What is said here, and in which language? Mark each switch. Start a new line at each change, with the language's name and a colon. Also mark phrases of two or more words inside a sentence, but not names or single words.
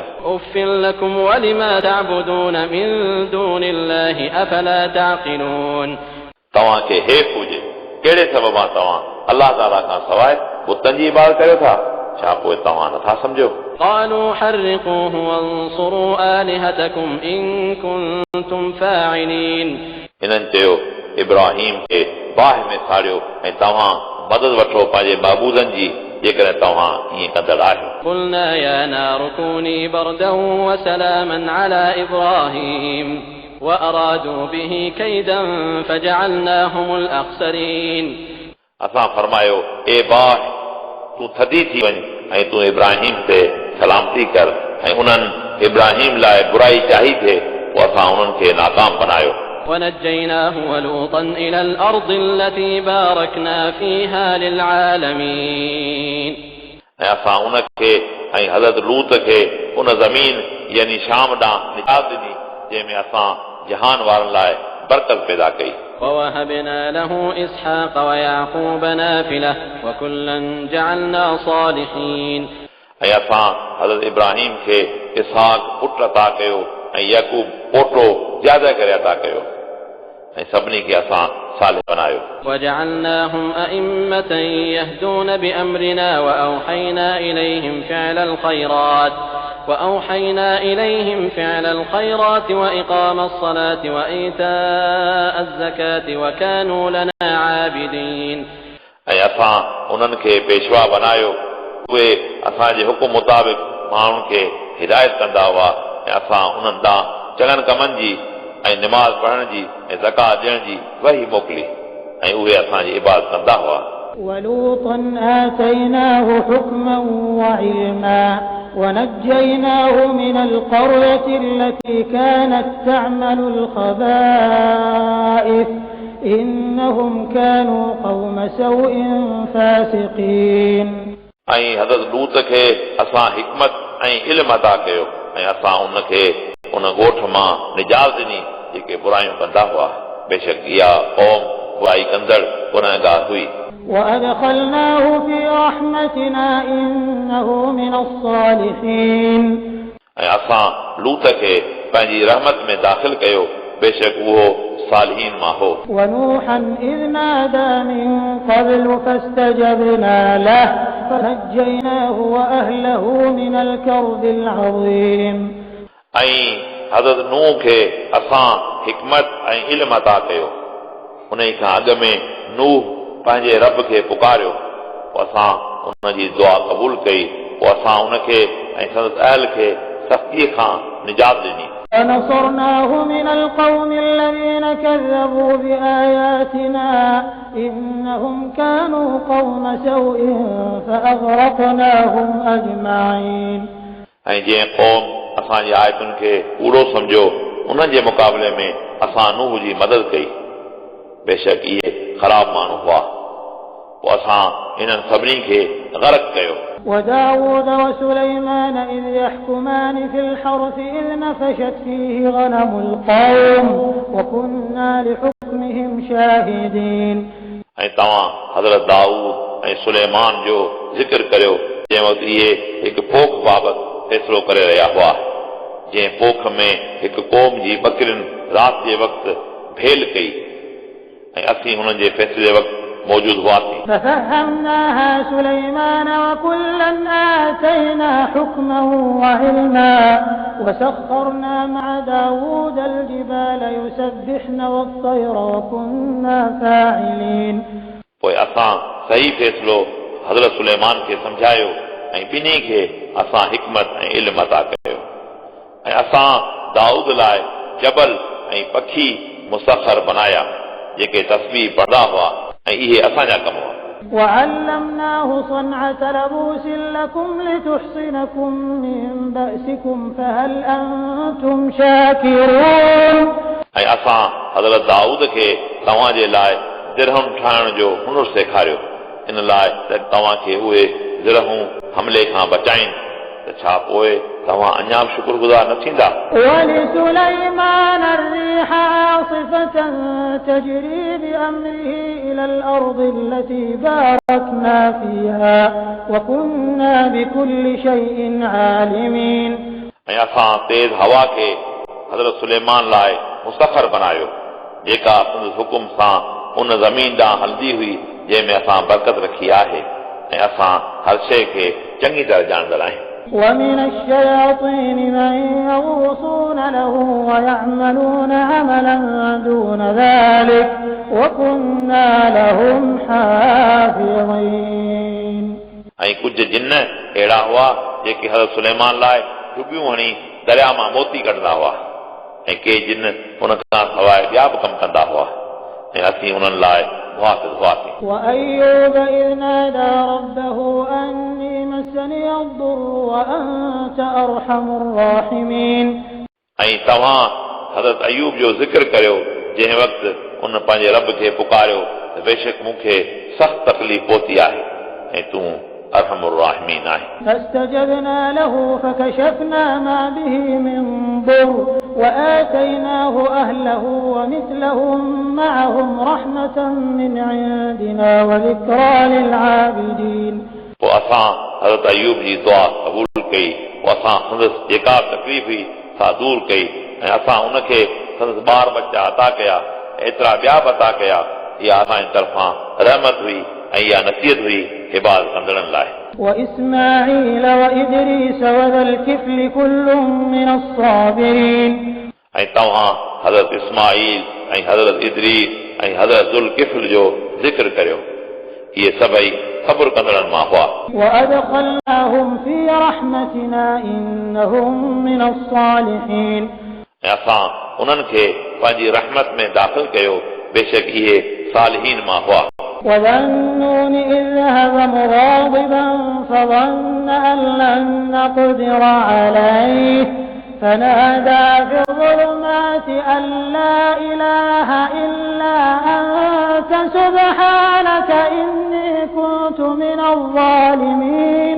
Arabic: أف لكم ولما تعبدون من دون الله أفلا تعقلون
Sindhi: तव्हांखे हेठि हुजे कहिड़े सबबा तव्हां अल्लाह ताला खां सवाइ बुतनि जी इबादत करियो था छा पोइ तव्हां नथा सम्झो
Arabic: قالوا حرقوه وانصروا آلهتكم إن كنتم فاعلين
Sindhi: हिननि चयो इब्राहिम खे बाहि में साड़ियो ऐं तव्हां मदद वठो पंहिंजे महबूदनि जी जेकॾहिं तव्हां ईअं कंदड़ आहियो
Arabic: قلنا يا نار كوني بردا وسلاما على إبراهيم وأرادوا به كيدا فجعلناهم الأخسرين
Sindhi: असां फरमायो ए बाहि तूं थधी थी वञ ऐं तूं इब्राहिम ते सलामती कर ऐं उन्हनि इब्राहिम लाइ बुराई चाही थे पोइ असां उन्हनि खे नाकाम बनायो
Arabic: ونجيناه ولوطا إلى الأرض التي باركنا فيها للعالمين
Sindhi: ऐं असां उनखे ऐं हज़रत लूत खे उन ज़मीन यानी शाम ॾांहुं निजात ॾिनी जंहिंमें असां जहान वारनि लाइ बरकत पैदा कई
Arabic: ووهبنا له إسحاق ويعقوب نافلة وكلا جعلنا صالحين
Sindhi: ऐं असां हज़रत इब्राहिम खे इसहाक पुट अता कयो ऐं याकूब पोटो ज्यादा करे अता कयो ऐं सभिनी खे असां सालिह
Arabic: وجعلناهم أئمة يهدون بأمرنا وأوحينا إليهم فعل الخيرات وإقام الصلاة وإيتاء الزكاة وكانوا لنا عابدين.
Sindhi: ऐं असां उन्हनि खे पेशवा बनायो, उहे असांजे हुकुम मुताबिक़ माण्हुनि खे हिदायत कंदा हुआ ऐं असां उन्हनि ॾांहुं चङनि कमनि जी ऐं निमाज़ पढ़ण जी ऐं ज़कात ॾियण जी वही मोकिली ऐं उहे असांजी इबादत कंदा हुआ.
Arabic: ولوطا آتيناه حكما وعلما ونجيناه من القرية التي كانت تعمل الخبائث إنهم كانوا قوم سوء فاسقين.
Sindhi: ऐं हज़रत लूत खे असां हिकमत ऐं इल्म अता कयो ऐं असां उनखे उन ॻोठ मां निजात ॾिनी जेके बुरायूं कंदा हुआ. बेशक इहा क़ौम बुराई कंदड़ गुनहगार हुई.
Arabic: وأدخلناه في رحمتنا إنه من الصالحين.
Sindhi: ऐं असां लूत खे पंहिंजी रहमत में दाख़िल कयो, बेशक उहो सालिहीन मां हो.
Arabic: ونوحا إذ نادى من قبل فاستجبنا له فنجيناه وأهله من الكرب العظيم.
Sindhi: ऐं हज़रत नूह खे असां हिकमत ऐं इल्म अता कयो. उन खां अॻु में नूह पंहिंजे रब खे पुकारियो, पोइ असां उनजी दुआ क़बूल कई, पोइ असां उनखे ऐं संदसि अहल खे सख़्तीअ खां निजात ॾिनी.
Arabic: ونصرناه من القوم الذين كذبوا بآياتنا إنهم كانوا قوم سوء فأغرقناهم أجمعين.
Sindhi: ऐं जंहिं क़ौम असांजी आयतुनि खे कूड़ो सम्झो, उन्हनि जे मुक़ाबले में असां नूह जी मदद कई. बेशक इहे ख़राब माण्हू हुआ, पोइ असां इन्हनि सभिनी खे ग़रक़ कयो.
Arabic: وداود وسليمان إذ يحكمان في الحرث إذ نفشت فيه غنم القوم وكنا لحكمهم شاهدين.
Sindhi: ऐं तव्हां हज़रत दाऊद ऐं सुलेमान जो ज़िक्र करियो जंहिं वक़्तु इहे हिकु पोख बाबति फ़ैसिलो करे रहिया हुआ, जंहिं पोख में हिकु क़ौम जी बकरियुनि राति जे वक़्तु भेल कई ऐं असीं हुननि जे फ़ैसिले वक़्तु मौजूद हुआसीं.
Arabic: ففهمناها سليمان وكلا آتينا حكما وعلما وسخرنا مع داود الجبال يسبحن والطير وكنا فاعلين.
Sindhi: पोइ असां सही फ़ैसिलो हज़रत सुलेमान खे सम्झायो ऐं ॿिन्ही खे असां हिकमत ऐं इल्म अता कयो ऐं असां दाऊद लाइ जबल ऐं पखी मुसख़र बनाया जेके तस्बीह पढ़ंदा हुआ ऐं इहे असांजा कम हुआ.
Arabic: وعلمناه صنعة لبوس لكم لتحصنكم من بأسكم فهل أنتم شاكرون.
Sindhi: ऐं असां हज़रत दाऊद खे तव्हांजे लाइ दिरहम ठाहिण जो हुनुर सेखारियो, इन लाइ त तव्हांखे उहे दिरहूं हमले खां बचाइनि, त छा पोइ तव्हां अञा बि शुक्रगुज़ार न थींदा.
Arabic: ولسليمان الريح عاصفة تجري بأمره إلى الأرض التي باركنا فيها وكنا بكل شيء عالمين.
Sindhi: ऐं असां तेज़ हवा खे हज़रत सुलेमान लाइ मुसख़र बनायो जेका संदसि हुकुम सां उन ज़मीन ॾांहुं हलंदी हुई जंहिंमें असां बरकत रखी आहे ऐं असां हर शइ खे चङी तरह ॼाणंदड़ आहियूं.
Arabic: ومن الشياطين من يغوصون له ويعملون عملا دون ذلك وكنا لهم حافظين.
Sindhi: ऐं कुझु जिन्न अहिड़ा हुआ जेके हज़रत सुलेमान लाइ डुबियूं हणी दरिया मां मोती कढंदा हुआ ऐं के जिन्न हुन खां सवाइ ॿिया बि कम कंदा हुआ ऐं असीं उन्हनि लाइ मुहाफ़िज़ हुआसीं.
Arabic: وأيوب إذ نادى ربه أني مسني الضر وأنت أرحم الراحمين.
Sindhi: ऐं तव्हां हज़रत अयूब जो ज़िक्र करियो जंहिं वक़्तु उन पंहिंजे रब खे पुकारियो त बेशक मूंखे सख़्त तकलीफ़ पहुती आहे ऐं तूं
Arabic: أرحم الراحمين. فاستجبنا له فكشفنا ما به من ضر وآتيناه أهله ومثلهم معهم رحمة من عندنا وذكرى للعابدين.
Sindhi: पोइ असां हज़रत अयूब जी दुआ क़बूल कई, पोइ असां संदसि जेका तकलीफ़ हुई सा दूर कई ऐं असां उनखे संदसि ॿार बच्चा अता कया, एतिरा ॿिया बि अता कया या असांजी तरफ़ां रहमत हुई ऐं इहा नसीहत हुई इबादत कंदड़नि लाइ
Arabic: وإسماعيل وإدريس وذا الكفل كل من الصابرين
Sindhi: ऐं तव्हां हज़रत इस्माईल ऐं हज़रत इदरीस ऐं हज़रत ज़ुल किफ़्ल जो ज़िक्र करियो इहे सभई सब्र कंदड़नि मां हुआ
Arabic: وأدخلناهم في رحمتنا إنهم من الصالحين
Sindhi: ऐं असां उन्हनि खे पंहिंजी रहमत में दाख़िल कयो बेशक इहे सालिहीन मां हुआ
Arabic: وذا النون إذ ذهب مغاضبا فظن أن لن نقدر عليه فنادى في الظلمات أن لا إله إلا أنت سبحانك إني كنت من الظالمين